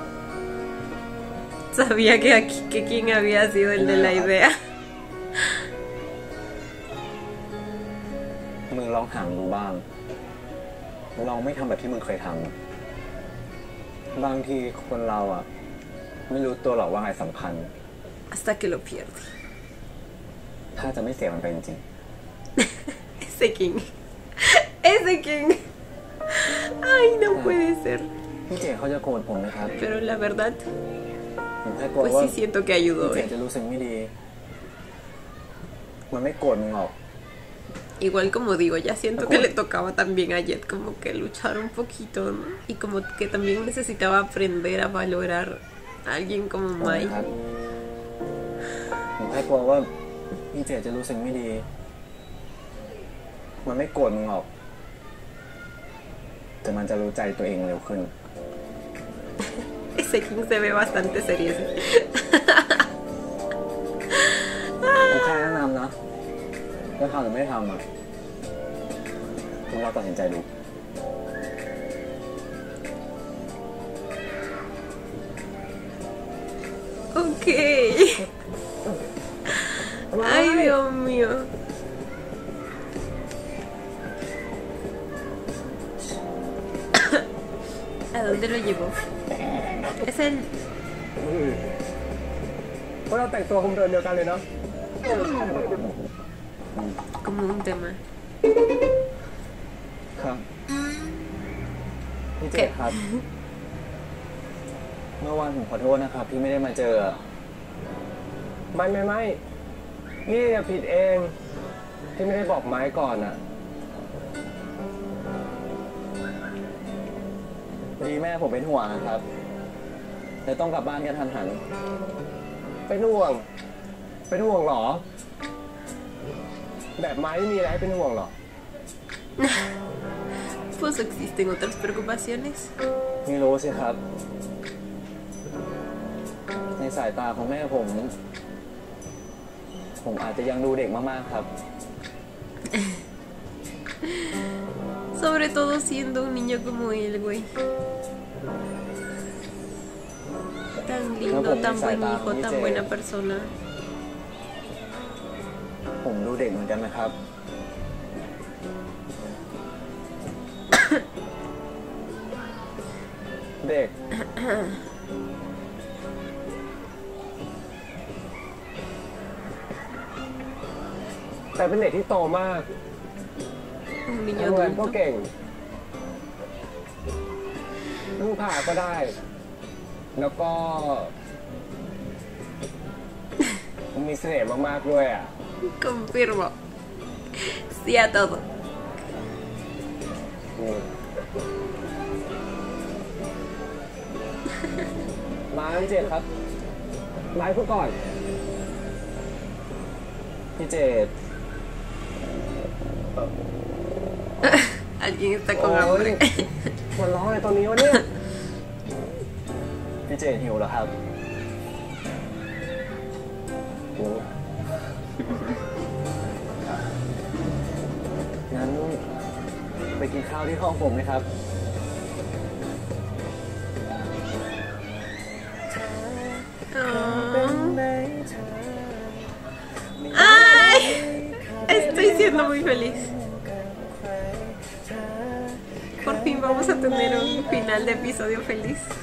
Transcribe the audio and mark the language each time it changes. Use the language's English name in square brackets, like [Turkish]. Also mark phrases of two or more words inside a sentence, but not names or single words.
[Spanish] Sabía que quién había sido el de la idea. [Thai] มึงลองห่างดูบ้าง ลองไม่ทำแบบที่มึงเคยทำบางทีคนเราอ่ะ ไม่รู้ตัวหรอกว่าอะไรสำคัญ [Spanish] Hasta que lo pierde. [Thai] ถ้าจะไม่เสียมันไปจริง [Spanish] Ese King. Ese King. Ay, no puede ser. [Thai] ๆพี่เจเขาจะโกรธผมนะครับ [Spanish] Pero la verdad, [Thai] ผมแค่กลัว [Spanish] pues [Thai] ว่า [Spanish] sí siento que [Thai] พี่ [Spanish] ayudó. [Thai] เจจะรู้สึกไม่ดี มันไม่โกรธมึงหรอก [Spanish] Igual como digo, ya siento que le tocaba también a Jet como que luchar un poquito, ¿no? Y como que también necesitaba aprender a valorar a alguien como [Thai] ค [Spanish] Mai. [Thai] รับผมแค่กลัวว่าพี่เจจะรู้สึกไม่ดี มันไม่โกรธมึงหรอก แต่มันจะรู้ใจตัวเองเร็วขึ้น [Spanish] Ese King se ve bastante serio. [Thai] ผมแค่แนะนำนะจะทำหรือไม่ทำอ่ะมึงเราตัดสินใจดู [Spanish] Ok. Ay, Dios mío. ¿A dónde lo llevó? Es el... [Thai] เพราะเราแต่งตัวคงเดินเดียวกันเลยเนาะ [Spanish] como un tema. [Thai] ครับ พี่เจครับ เมื่อวานผมขอโทษนะครับที่ไม่ได้มาเจอ ไม่นี่เนี่ยผิดเอง ที่ไม่ได้บอกไม้ก่อนอ่ะ ดีแม่ผมเป็นห่วงนะครับเลยต้องกลับบ้านกันทันหัน เป็นห่วงเหรอ แบบไม้ไม่มีอะไรให้เป็นห่วงหรอ [Spanish] Pues existen otras preocupaciones. [Thai] ไม่รู้สิครับ ในสายตาของแม่ผมอาจจะยังดูเด็กมากๆครับ [Spanish] Sobre todo siendo un niño como él, güey. Tan lindo, tan buen hijo, tan buena persona. [Thai] ผมดูเด็กเหมือนกันนะครับ เด็ก แต่เป็นเด็กที่โตมาก [Spanish] Un niño [Thai] ทำงานก็ [Spanish] adulto. [Thai] เก่งพึ่งพาก็ได้ แล้วก็ มีเสน่ห์มากๆด้วยอ่ะ [Spanish] Confirmo. Sí a todo. [Thai] มาพี่เจตครับไม้พูดก่อน พี่เจต [Spanish] Alguien está con [Thai] โอ้ย [Spanish] hambre. [Thai] หัวเร้อนอะไรตอนนี้วะเนี่ย พี่เจตหิวแล้วครับ งั้นไปกินข้าวที่ห้องผมไหมครับ [Spanish] ¡Ay! Estoy siendo muy feliz. Por fin vamos a tener un final de episodio feliz.